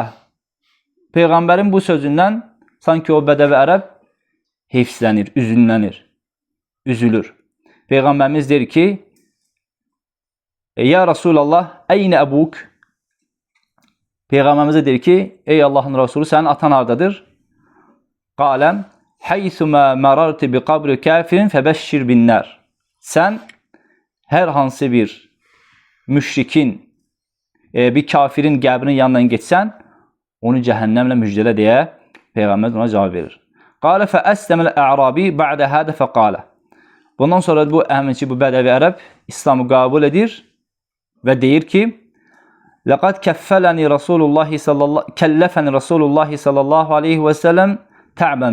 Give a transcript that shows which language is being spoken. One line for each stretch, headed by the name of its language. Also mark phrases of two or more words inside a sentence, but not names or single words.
Azerbaijani: Peyğəmbərin bu sözündən sanki o bədəvi ərəb heyfslənir, üzülür. Peyğəmbərimiz deyir ki,
Arabic: يا رسول الله، أين أبوك?
Azerbaijani: Peyğəmbərimiz deyir ki, ey Allahın Rasulü, sənin atan hardadır?
Arabic: قال حيثما مررت بقبر كافر فبشر بالنار.
Azerbaijani: Sən hər hansı bir müşrikin, bir kafirin qəbrinin yanından geçsən, onu cəhənnəmlə müjdələ deyə Peyğəmbər ona cavab verir.
Arabic: قال فأسلم الأعرابي بعد هذا فقال.
Azerbaijani: Bundan sonra bu həminki bu bədəvi ərəb İslamı qəbul edir və deyir ki,
Arabic: لقد كلفني رسول الله صلى الله عليه وسلم تعبا.